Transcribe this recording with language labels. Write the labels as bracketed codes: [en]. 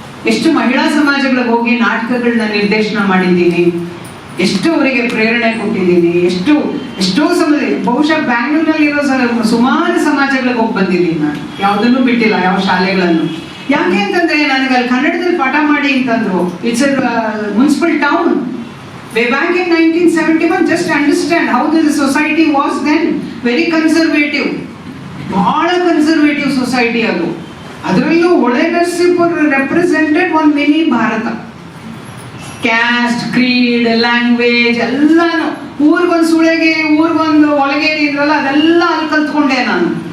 [kn] ಎಷ್ಟು ಮಹಿಳಾ ಸಮಾಜಗಳಿಗೆ ಹೋಗಿ ನಾಟಕಗಳನ್ನ ನಿರ್ದೇಶನ ಮಾಡಿದ್ದೀನಿ, ಎಷ್ಟು ಅವರಿಗೆ ಪ್ರೇರಣೆ ಕೊಟ್ಟಿದ್ದೀನಿ, ಎಷ್ಟೋ ಸಮಾಜ, ಬಹುಶಃ ಬ್ಯಾಂಗ್ಳೂರ್ನಲ್ಲಿರೋ ಸುಮಾರು ಸಮಾಜಗಳಿಗೆ ಹೋಗಿ ಬಂದಿದ್ದೀನಿ ನಾನು. ಯಾವುದನ್ನು ಬಿಟ್ಟಿಲ್ಲ, ಯಾವ ಶಾಲೆಗಳನ್ನು. ಯಾಕೆ ಅಂತಂದ್ರೆ ನನಗೆ ಅಲ್ಲಿ ಕನ್ನಡದಲ್ಲಿ ಪಾಠ ಮಾಡಿ ಅಂತಂದ್ರು. [en] It's municipal town. Way back in 1971, just understand how the society was then. Very conservative. [kn] ಬಹಳ ಕನ್ಸರ್ವೇಟಿವ್ ಸೊಸೈಟಿ ಅದು. ಅದರಲ್ಲೂ ಹೊಳೆ ನರಸೀಪುರ ರೆಪ್ರೆಸೆಂಟೆಡ್ ಒಂದು mini Bharat. Caste, Creed, language ಎಲ್ಲಾನು. ಊರಿಗೊಂದು ಸುಳೆಗೆ, ಊರಿಗೊಂದು ಒಳಗೇರಿ ಇದ್ರಲ್ಲ, ಅದೆಲ್ಲ ಅಲ್ಲಿ ಕಲ್ತ್ಕೊಂಡೆ ನಾನು.